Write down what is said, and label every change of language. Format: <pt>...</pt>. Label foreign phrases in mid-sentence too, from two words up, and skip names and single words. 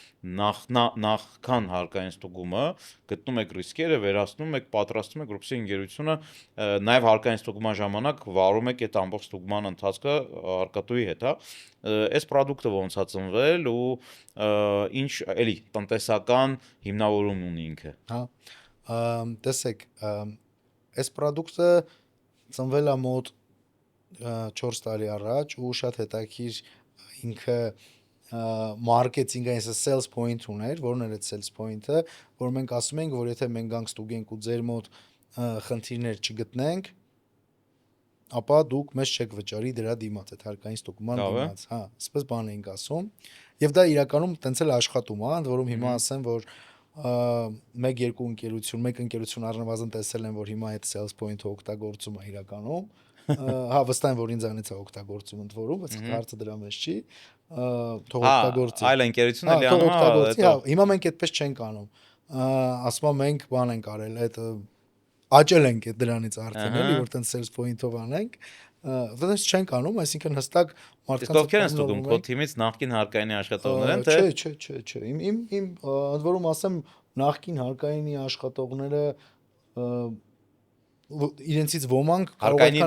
<hy>նախքան հարկային ստուգումը գտնում եք ռիսկերը, վերացնում եք, պատրաստում եք, որպեսզի ընկերությունը նաև հարկային ստուգման ժամանակ վարում եք այդ ամբողջ ստուգման ընթացքը հարկատուի հետ, հա։ Այս product-ը ոնց է ծնվել ու ինչ էլի տնտեսական հիմնավորում ունի ինքը։ Հա։ Տեսեք, այս product-ը ծնվել է մոտ 4 տարի առաջ ու շատ հետաքրքիր ինքը մարքեթինգային</hy> <en>sales point</en> <hy>ուներ, որն էր այդ</hy> <en>sales point-</en> <hy>ը, որ մենք ասում ենք, որ եթե մենք գանք ստուգենք ու ձեր մոտ խնդիրներ չգտնենք, ապա դուք մեզ չեք վճարի դրա դիմաց, այդ հարկային ստուգման դիմաց, հա, այսպես բան էինք ասում։ Եվ դա իրականում տենց էլ աշխատում է, ընդ որում հիմա ասեմ, որ մեկ ընկերություն առնվազն տեսել են, որ հիմա այդ</hy> <en>sales point-</en> <hy>ը օգտագործում է իրականում, հա, վստահ եմ, որ ինձանից է օգտագործում ընդ որում, բայց հարցը դրա մեջ չի, թող օգտագործի։ Այլ ընկերություն էլի Թող անում է, օգտագործի, հա, հիմա մենք այդպես չենք անում։ Ասում եմ մենք բան ենք արել, այդ աճել ենք այդ դրանից արդեն էլի, որ տենց</hy> <en>sales point-</en> <hy>ով անենք, դրանից չենք անում, այսինքն հստակ Իսկ ովքեր են ստուգում քո թիմից նախկին հարկայինի աշխատողներ են, թե Չէ, իմ ընդ որում ասեմ նախկին հարկայինի աշխատողները իրենցից ոմանք կարող հարկայինի</hy>